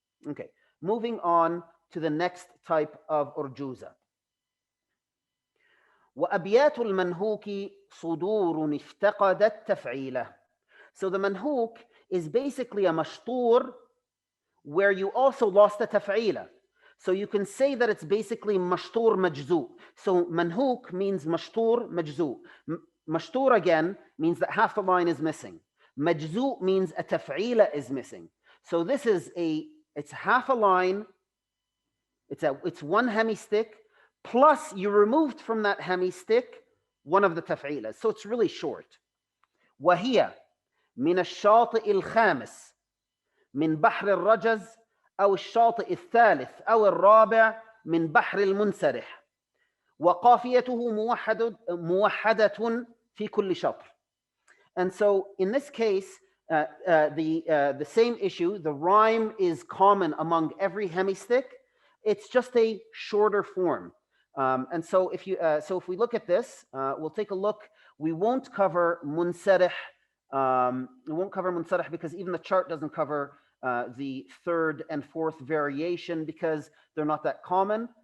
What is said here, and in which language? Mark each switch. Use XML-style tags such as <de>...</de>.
<en>Okay, moving on to the next type of urjuza.</en> <ar>وأبيات المنهوك صدور افتقدت تفعيله.</ar> <en>So the manhuk is basically a mashtur where you also lost a taf'ila. So you can say that it's basically mashtur majzu. So manhuk means mashtur majzu. Mashtur again means that half the line is missing. Majzu means a taf'ila is missing. So this is it's half a line, it's one hemistick, plus you removed from that hemistick one of the taf'ilas. So it's really short.</en> <ar>وهي من الشاطئ الخامس من بحر الرجز أو الشاطئ الثالث أو الرابع من بحر المنسرح وقافيته موحدة في كل شطر.</ar> <en>And so in this case, the same issue, the rhyme is common among every hemistick. It's just a shorter form. And so if we look at this, we'll take a look. We won't cover munsarih. We won't cover munsarih because even the chart doesn't cover the third and fourth variation because they're not that common.</en>